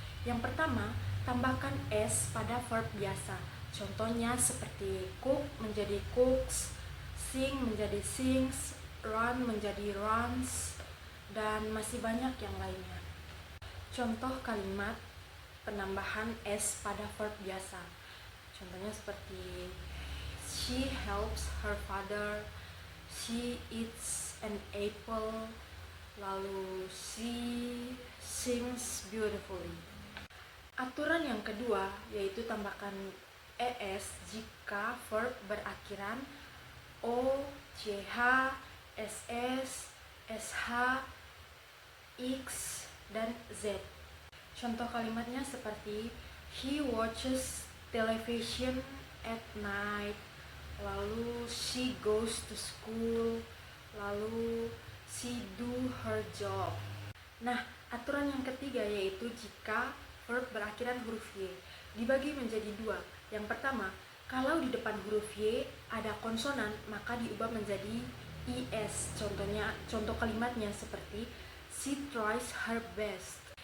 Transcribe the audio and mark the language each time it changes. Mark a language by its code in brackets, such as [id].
[id] Yang pertama, tambahkan s pada verb biasa. Contohnya seperti cook menjadi cooks, sing menjadi sings, run menjadi runs, dan masih banyak yang lainnya. Contoh kalimat penambahan s pada verb biasa. Contohnya seperti [en] she helps her father, she eats an apple, [id] lalu [en] she sings beautifully. [id] Aturan yang kedua yaitu tambahkan es jika verb berakhiran o, ch, ss, sh, x, dan z. Contoh kalimatnya seperti [en] he watches television at night, [id] lalu [en] she goes to school, lalu she do her job. [id] Nah, aturan yang ketiga yaitu jika verb berakhiran huruf y dibagi menjadi 2. Yang pertama, kalau di depan huruf y ada konsonan maka diubah menjadi is. Contoh kalimatnya seperti [en] she tries her best.